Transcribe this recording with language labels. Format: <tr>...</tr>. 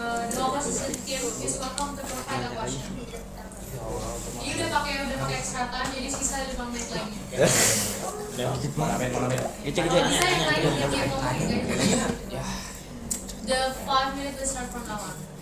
<en>The opposition team is welcome to provide a question.</en> <id>Ini udah pakai extra time, jadi sisa 5 menit lagi. Kalau bisa yang lain dia ngomong guys.</id> <en>The 5 minutes will start from now on.</en>